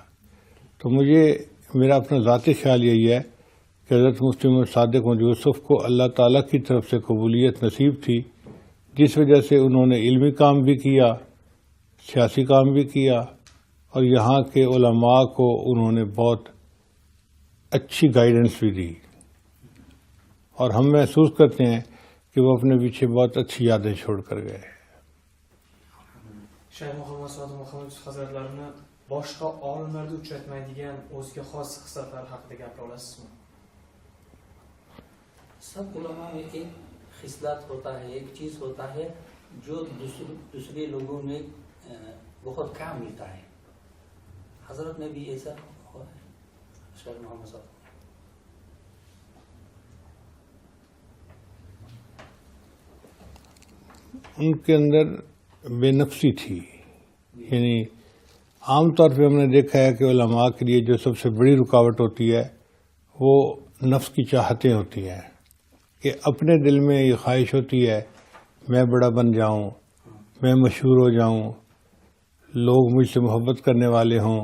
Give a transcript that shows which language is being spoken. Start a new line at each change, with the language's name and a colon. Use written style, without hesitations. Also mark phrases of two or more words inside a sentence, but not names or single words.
Urdu: تو میرا اپنا ذاتی خیال یہی ہے کہ حضرت مفتی محمد صادق محمد یوسف کو اللہ تعالیٰ کی طرف سے قبولیت نصیب تھی، جس وجہ سے انہوں نے علمی کام بھی کیا، سیاسی کام بھی کیا، اور یہاں کے علماء کو انہوں نے بہت اچھی گائیڈنس بھی دی، اور ہم محسوس کرتے ہیں کہ وہ اپنے پیچھے بہت اچھی یادیں چھوڑ کر گئے۔
Uzbek: Shayx Muhammad Sodiq Muhammad hazratlarini boshqa olimlarda uchratmaydigan o'ziga xos xislatlar haqida gapira olasizmi?
Urdu: سب علما میں ایک خصلت ہوتا ہے، ایک چیز ہوتا ہے جو دوسرے لوگوں میں بہت کم ملتا ہے. حضرت میں بھی ایسا ہوا ہے۔ شیخ محمد صاحب ان کے اندر بے نفسی تھی، یعنی عام طور پہ ہم نے دیکھا ہے کہ علماء کے لیے جو سب سے بڑی رکاوٹ ہوتی ہے وہ نفس کی چاہتیں ہوتی ہیں، کہ اپنے دل میں یہ خواہش ہوتی ہے میں بڑا بن جاؤں، میں مشہور ہو جاؤں، لوگ مجھ سے محبت کرنے والے ہوں۔